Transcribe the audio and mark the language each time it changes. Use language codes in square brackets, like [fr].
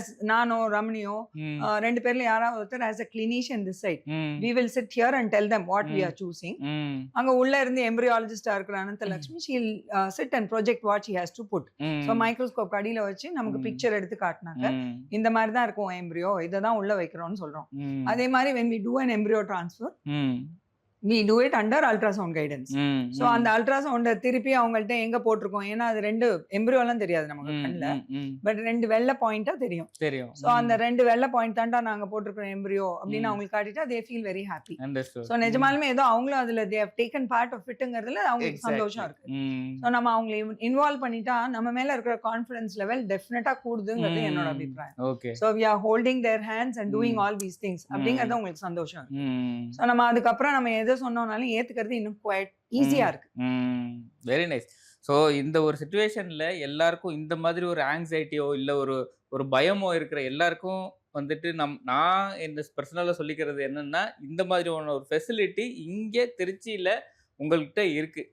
[ta] நானோ ரமணியோ ரெண்டு பேர்ல யாராவது ஒருத்தர் [en] as a clinician this side we will sit here and tell them what we are choosing. [ta] அங்க உள்ள இருந்து எம்பரியாலஜிஸ்டா இருக்கிற [en] Ananthalakshmi she'll sit and project what she has to put. [ta] So microscope அடியில வச்சு நமக்கு பிக்சர் எடுத்து காட்டினாங்க, இந்த மாதிரி தான் இருக்கும் எம்பரியோ, இதை தான் உள்ள வைக்கிறோம்னு சொல்றோம். அதே மாதிரி [en] when we do an embryo transfer we do it under ultrasound guidance. [ta] So அந்த அல்ட்ராசவுண்ட திருப்பி அவங்கள்ட்ட எங்க போட்டிருக்கோம், ஏன்னா அது ரெண்டு எம்ப்ரியோலாம் தெரியாது நமக்கு கண்ணுல, பட் ரெண்டு வெள்ளை பாயிண்டா தெரியும். சோ அந்த ரெண்டு வெள்ளை பாயிண்ட் தாண்டா நாங்க போட்டிருக்கோம் எம்ப்ரியோ அப்படின்னு அவங்களுக்கு காட்டிட்டா [en] they feel very happy. [ta] So நிஜமாலுமே ஏதோ அவங்களும் அதுல [en] they have taken part of it [ta] ங்கிறதுல அவங்களுக்கு சந்தோஷம் இருக்கு. சோ நம்ம அவங்களை இன்வால்வ் பண்ணிட்டா நம்ம மேல இருக்கிற கான்ஃபிடன்ஸ் லெவல் டெஃபினட்டா கூடுதுங்கிறது என்னோட அபிப்பிராயம். [en] So we are holding their hands and doing all these things [ta] அப்படிங்கறது உங்களுக்கு சந்தோஷம் இருக்கு. சோ நம்ம அதுக்கப்புறம் நம்ம எது சொன்னாலும் ஏத்துக்கிறது இன்னும் குவைட் ஈஸியா இருக்கு. [en] Very nice. [ta] ஸோ இந்த ஒரு சிச்சுவேஷன்ல எல்லாருக்கும் இந்த மாதிரி ஒரு ஆங்ஸைட்டியோ இல்லை ஒரு பயமோ இருக்கிற எல்லாருக்கும் வந்துட்டு நான் இந்த பர்சனலாக சொல்லிக்கிறது என்னன்னா, இந்த மாதிரி ஒரு ஃபெசிலிட்டி இங்கே திருச்சியில் உங்கள்கிட்ட இருக்கு.